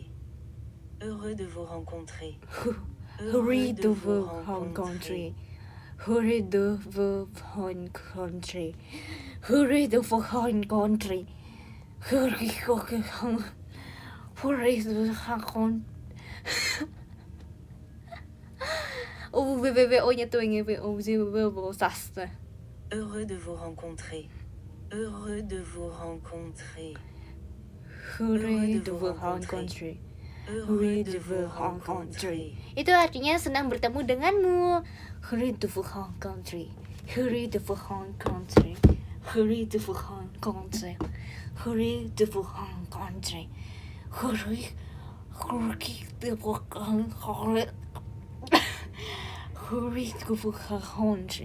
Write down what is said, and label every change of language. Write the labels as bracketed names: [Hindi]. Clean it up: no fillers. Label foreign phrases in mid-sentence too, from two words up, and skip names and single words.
[French] Heureux de vous rencontrer. Heureux de vous rencontrer. Heureux de vous rencontrer. Heureux de vous rencontrer. Heureux de vous rencontrer. [Indonesian] Oh, BBBO-nya tuh yang BBBO sastra. [French] Heureux de vous rencontrer. Heureux de vous rencontrer. Heureux de vous rencontrer. Heureux de vous rencontrer. [Indonesian] Itu artinya senang bertemu denganmu. [French] Heureux de vous rencontrer. Heureux de vous rencontrer. Heureux de vous rencontrer. Heureux de vous rencontrer. Heureux de vous rencontrer. Heureux de vous rencontrer.